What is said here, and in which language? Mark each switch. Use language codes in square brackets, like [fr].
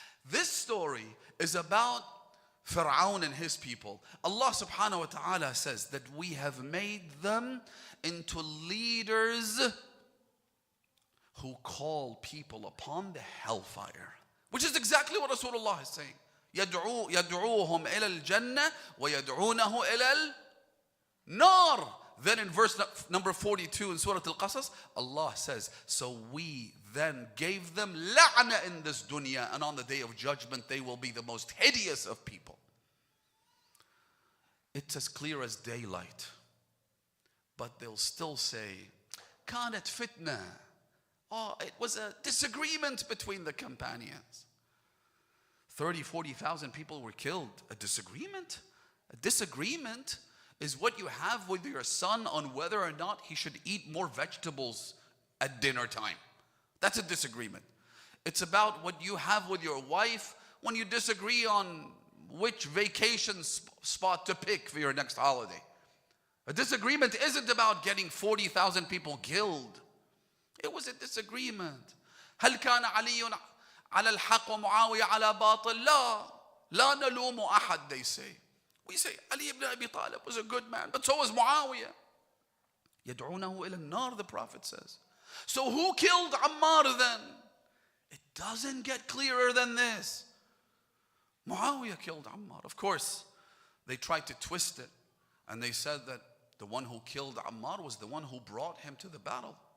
[en] This story is about Fir'aun and his people. Allah subhanahu wa ta'ala says that we have made them into leaders who call people upon the hellfire, which is exactly what Rasulullah is saying. [ar] يدعوهم إلى الجنة ويدعونه إلى النار. [en] Then in verse number 42 in Surah Al-Qasas, Allah says, so we then gave them la'na in this dunya, and on the day of judgment they will be the most hideous of people. It's as clear as daylight, but they'll still say, [ar] كانت فتنة. [en] Oh, it was a disagreement between the companions. 40,000 people were killed. A disagreement? A disagreement is what you have with your son on whether or not he should eat more vegetables at dinner time. That's a disagreement. It's about what you have with your wife when you disagree on which vacation spot to pick for your next holiday. A disagreement isn't about getting 40,000 people killed. It was a disagreement. [ar] هل كان علي على الحق ومعاوية على باطل؟ لا نلوم أحد, [en] they say. We say Ali ibn Abi Talib was a good man, but so was Muawiya. [ar] يدعونه إلى النار, [en] the Prophet says. So who killed Ammar then? It doesn't get clearer than this. Muawiya killed Ammar. Of course, they tried to twist it, and they said that the one who killed Ammar was the one who brought him to the battle.